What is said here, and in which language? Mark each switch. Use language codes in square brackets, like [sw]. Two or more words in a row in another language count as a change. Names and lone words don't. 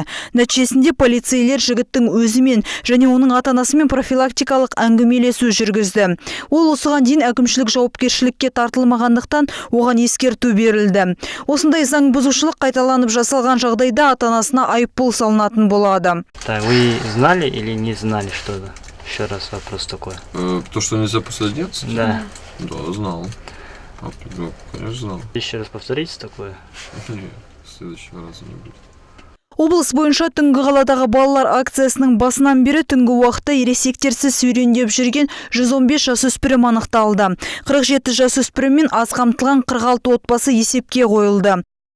[kk] Нәтижесінде полицейлер жігіттің өзімен және оның ата-анасымен профилактикалық әңгімелесу жүргізді. Ол осыған дейін әкімшілік жауапкершілікке тартылмағандықтан оған ескерту берілді. Осындай заң бұзушылық қайталанып жасалған жағдайда ата-анасына айыппұл салынатын болады. [ru] Вы знали или не знали что-то? Еще раз вопрос такой. То, что нельзя посадиться? Да. Да, знал. Конечно, знал. Еще раз повторите такое? Нет, следующего раза не будет. [kk] Облыс бойынша түнгі қаладағы балалар акциясының басынан бері түнгі уақытта ересектерсіз серуендеп жүрген 115 жасөспірім анықталды. 47 жасөспірім мен аз қамтылған 46 отбасы есепке қойылды.